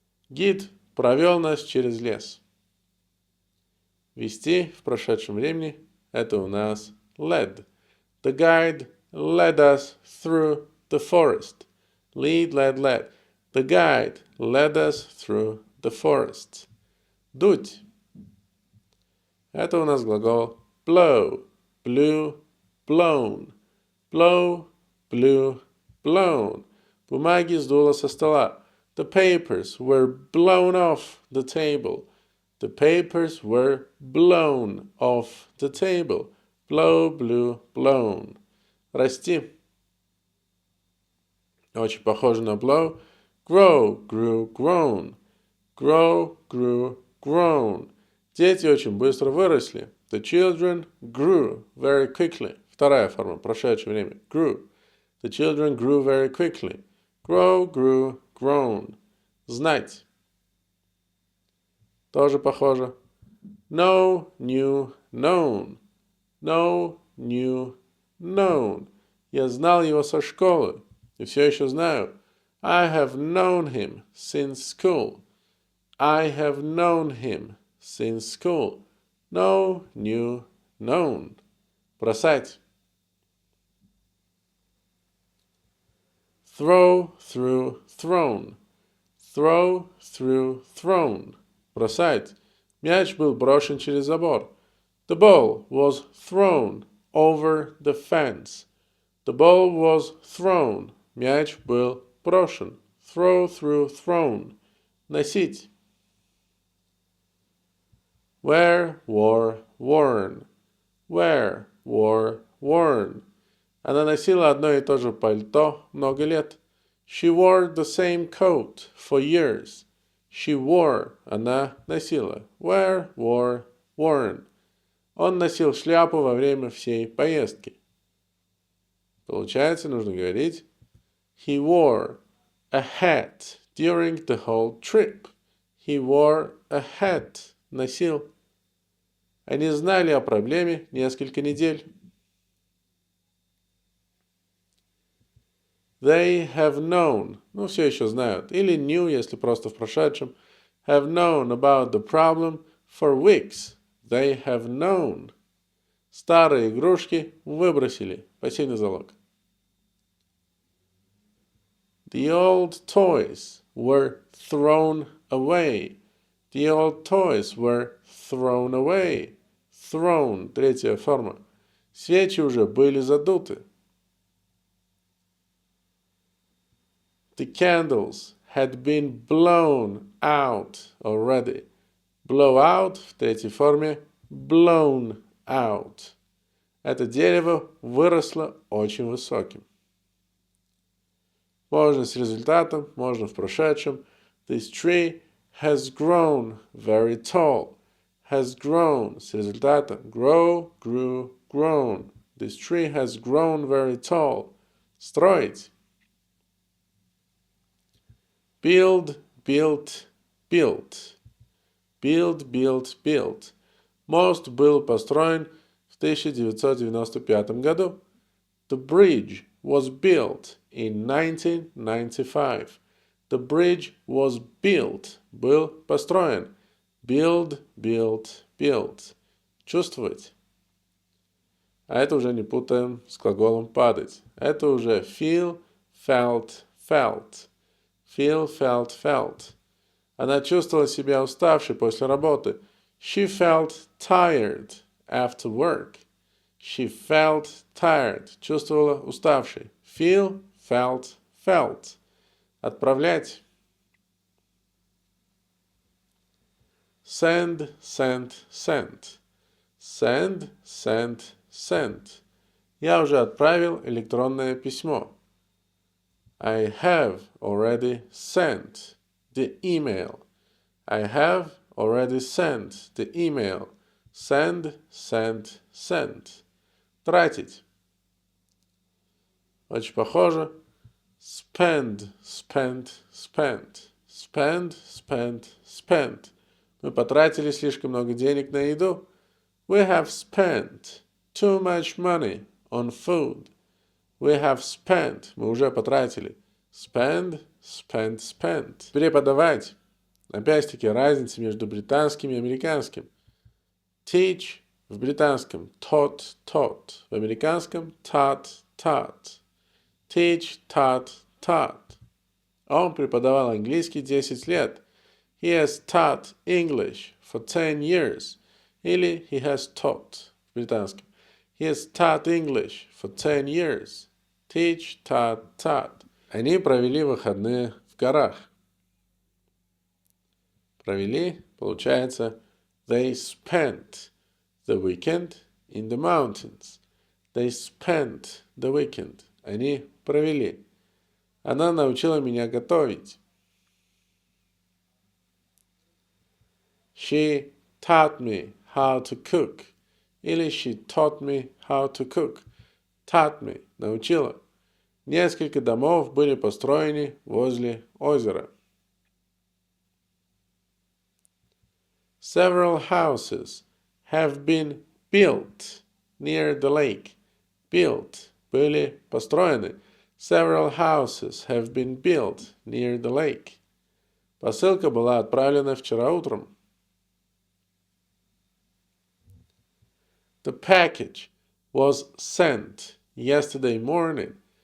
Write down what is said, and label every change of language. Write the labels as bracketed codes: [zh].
[ru] Гид провел нас через лес. Вести в прошедшем времени – это у нас led. [en] The guide led us through the forest. Lead, led, led. The guide led us through the forest. [ru] Дуть. Это у нас глагол blow. [en] Blew, blown. Blow, blew, blown. [ru] Бумаги сдуло со стола. [en] The papers were blown off the table. The papers were blown off the table. Blow, blew, blown. [ru] Расти. Очень похоже на blow. [en] Grow, grew, grown. Grow, grew, grown. [ru] Дети очень быстро выросли. [en] The children grew very quickly. [ru] Вторая форма, прошедшее время. [en] Grew. The children grew very quickly. Grow, grew, grown. [ru] Знать. Тоже похоже. [en] Know, knew, known. Know, knew, known. [ru] Я знал его со школы. И все еще знаю. [en] I have known him since school. I have known him since school. Know, knew, known. [ru] Бросать. [en] Throw, through, thrown. Throw, through, thrown. [ru] Бросать. Мяч был брошен через забор. [en] The ball was thrown over the fence. The ball was thrown. [ru] Мяч был брошен. [en] Throw, through, thrown. [ru] Носить. [en] Wear, wore, worn. Wear, wore, worn. [ru] Она носила одно и то же пальто много лет. [en] She wore the same coat for years. She wore. [ru] Она носила. [en] Wear, wore, worn. [ru] Он носил шляпу во время всей поездки. Получается, нужно говорить [en] He wore a hat during the whole trip. He wore a hat. [ru] Носил. Они знали о проблеме несколько недель. [en] They have known. [ru] Ну, все еще знают. Или knew, если просто в прошедшем. [en] Have known about the problem for weeks. They have known. [ru] Старые игрушки выбросили. Пассивный залог. [en] The old toys were thrown away. The old toys were thrown away. Thrown. [ru] Третья форма. Свечи уже были задуты. [en] The candles had been blown out already. Blow out [ru] в третьей форме. [en] Blown out. [ru] Это дерево выросло очень высоким. Можно с результатом, можно в прошедшем. [en] This tree has grown very tall. Has grown [ru] с результатом. [en] Grow, grew, grown. This tree has grown very tall. [ru] Строить. [en] Build, built, built. Build, built, built. [ru] Мост был построен в 1995 году. [en] The bridge was built in 1995. The bridge was built. [ru] Был построен. [en] Build, built, built. [ru] Чувствовать. А это уже не путаем с глаголом падать. Это уже [en] feel, felt, felt. Feel, felt, felt. [ru] Она чувствовала себя уставшей после работы. [en] She felt tired after work. She felt tired. [ru] Чувствовала уставшей. [en] Feel, felt, felt. [ru] Отправлять. [en] Send, sent, sent. Send, sent, sent. [ru] Я уже отправил электронное письмо. [en] I have already sent the email. I have already sent the email. Send, sent, sent. [ru] Тратить. Очень похоже. [en] Spend, spent, spent. Spend, spent, spent. [ru] Мы потратили слишком много денег на еду. [en] We have spent too much money on food. We have spent. [ru] Мы уже потратили. [en] Spend, spent, spent. [ru] Преподавать. Опять-таки разница между британским и американским. Teach в британском. [en] Taught, taught. [ru] В американском [en] taught, taught. Teach, taught, taught. [ru] Он преподавал английский 10 лет. [en] He has taught English for 10 years. Или he has taught в британском. He has taught English for 10 years. Teach, taught, taught. [ru] Они провели выходные в горах. Провели, получается, [en] they spent the weekend in the mountains. They spent the weekend. [ru] Они провели. Она научила меня готовить. [en] She taught me how to cook. Или she taught me how to cook. Taught me. [ru] Научила. Несколько домов были построены возле озера. [en] Several houses have been built near the lake. [ru] Built. Были построены. [en] Several houses have been built near the lake. [ru] Посылка была отправлена вчера утром. [en] The package was sent yesterday morning.